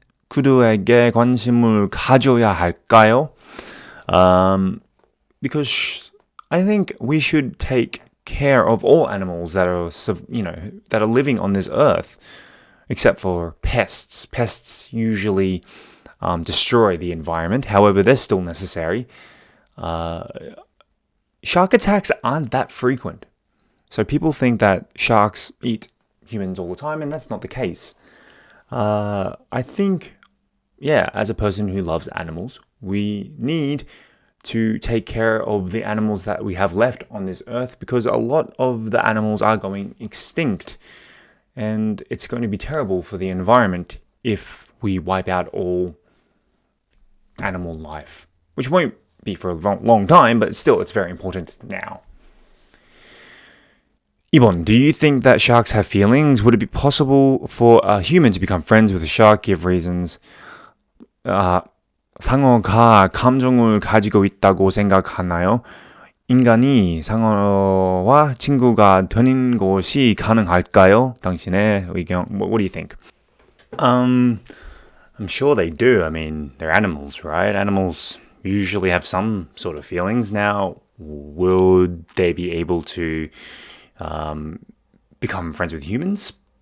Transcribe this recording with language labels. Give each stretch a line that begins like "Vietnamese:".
Korean: 그들에게 관심을 가져야 할까요?
English: Because I think we should take care of all animals that are, that are living on this earth, except for pests. Pests usually destroy the environment. However, they're still necessary. Shark attacks aren't that frequent. So people think that sharks eat humans all the time, and that's not the case. I think, as a person who loves animals, we need to take care of the animals that we have left on this earth because a lot of the animals are going extinct. And it's going to be terrible for the environment if we wipe out all animal life, which won't be for a long time, but still, it's very important now. 2번, do you think that sharks have feelings? Would it be possible for a human to become friends with a shark if reasons?
Korean: 상어가 감정을 가지고 있다고 생각하나요? 인간이 상어와 친구가 되는 것이 가능할까요? 당신의 의견,
English: what do you think? I'm sure they do. I mean, they're animals, right? Animals usually have some sort of feelings. Now, would they be able to become friends with humans?